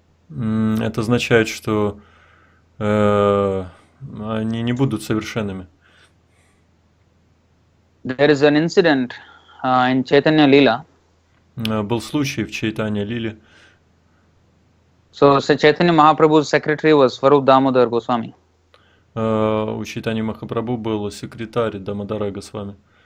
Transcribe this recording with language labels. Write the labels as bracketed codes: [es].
[ru] это означает, что они не будут совершенными. [en] There is an incident in Chaitanya Leela. [ru] Был случай в Чайтанья Лиле. [en] So Chaitanya Mahaprabhu's secretary was Swarup Damodar Goswami. [ru] У Чайтаньи Махапрабху был секретарь Дамодара Госвами.